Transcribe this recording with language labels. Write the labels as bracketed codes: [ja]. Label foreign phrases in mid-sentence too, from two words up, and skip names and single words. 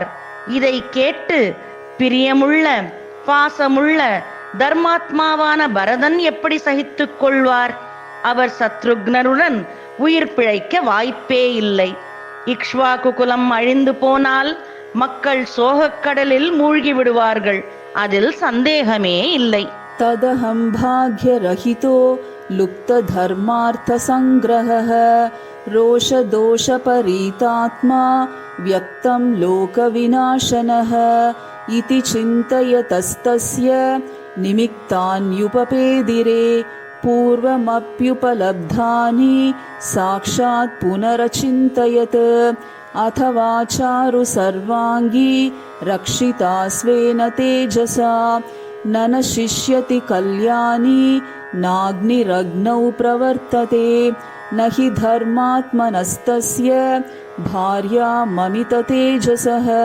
[ta] இதை கேட்டு பிரியமுள்ள பாசமுள்ள தர்மாத்மாவான பரதன் எப்படி சகித்துக் கொள்வார்? அவர் சத்ருக்னருடன் உயிர் பிழைக்க வாய்ப்பே இல்லை. இக்ஷ்வாகு குலம் அழிந்து போனால் மக்கள் சோகக்கடலில் மூழ்கி விடுவார்கள். அதில் சந்தேகமே இல்லை. [sa] तदहं भाग्यरहितो लुप्तधर्मार्थसङ्ग्रहः रोषदोषपरीतात्मा व्यक्तं लोकविनाशनः इति चिन्तयतस्तस्य निमित्तान्युपपेदिरे पूर्वमप्युपलब्धानि साक्षात् पुनरचिन्तयत् अथवा चारु सर्वाङ्गी रक्षिता स्वेन तेजसा न नशिष्यति कल्याणी नाग्निरग्नौ प्रवर्तते न हि धर्मात्मनस्तस्य भार्या ममिततेजसः